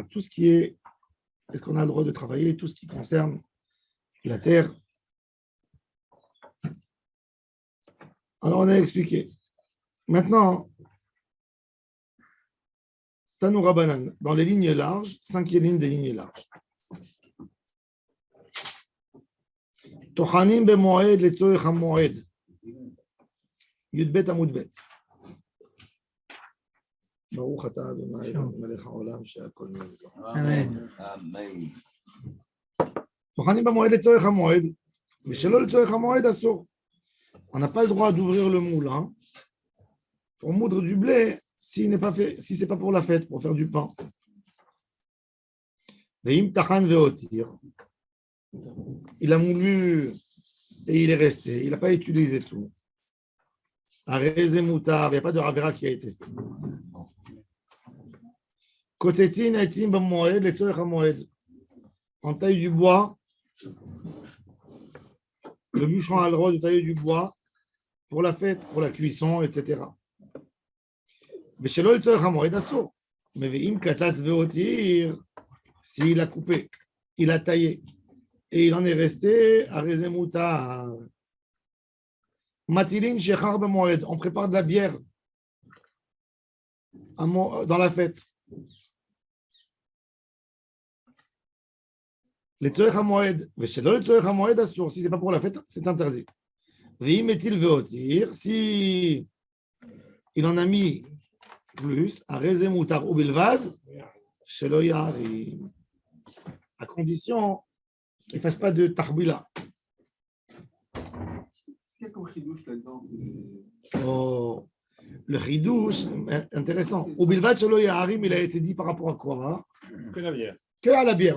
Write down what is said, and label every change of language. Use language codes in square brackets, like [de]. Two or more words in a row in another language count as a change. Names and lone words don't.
[fr] Tout ce qui est-ce qu'on a le droit de travailler, tout ce qui concerne la terre. Alors on a expliqué. Maintenant, [arc] תנו רבנן, [fr] dans les lignes larges, 5e ligne des lignes larges. [he] טוחנים במועד לצורך המועד. יב עמוד ב. ברוך אתה אדוני מלך העולם שהכל נהיה בדברו. אמן. טוחנים במועד לצורך המועד, ושלא לצורך המועד אסור. [fr] On n'a pas le droit d'ouvrir le moulin pour moudre du blé si c'est pas pour la fête, pour faire du pain. [he] ואם טחן והותיר. [fr] Il a moulu et il est resté. Il n'a pas utilisé tout. [he] הרי זה מותר, [fr] il n'y a pas de ravera qui a été fait. [he] קוצצין עצים במועד לצורך המועד. [fr] En taille du bois, le bûcheron a le droit de tailler du bois pour la fête, pour la cuisson, etc. Mais chez l'autre, mais [he] ואם קצץ והותיר, [fr] s'il a coupé, il a taillé, et il en est resté à rezemuta. [he] מטילין שכר במועד, [fr] on prépare de la bière dans la fête. [he] Les צורך המועד, ושלא לצורך המועד אסור, [fr] si c'est pas pour la fête, c'est interdit. [he] ואם מטיל והותיר, [fr] si il en a mis plus, [he] הרי זה מותר, ובלבד שלא יערים. [fr] À condition qu'il ne fasse pas de tarbila. Qu'est-ce qu'il y a comme chidouche là-dedans? Oh, le chidouche, intéressant. [he] ובלבד שלא יערים, [fr] il a été dit par rapport à quoi? Que la bière. Que à la bière.